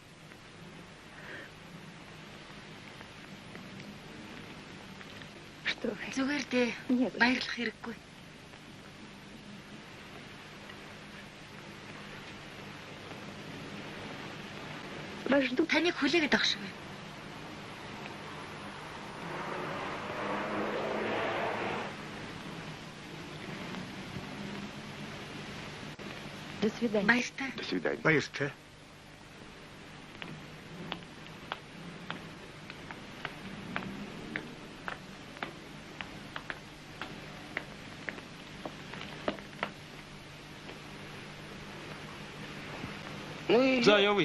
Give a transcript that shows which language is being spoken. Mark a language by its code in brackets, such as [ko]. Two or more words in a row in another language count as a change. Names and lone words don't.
[mn] Зүгээр дээ. Баярлах хэрэггүй. Таныг хүлээгээд авах шиг байна. [ru] До свидания. [mn] Баяртай. [ru] До свидания. [mn] Баяртай. За явъя.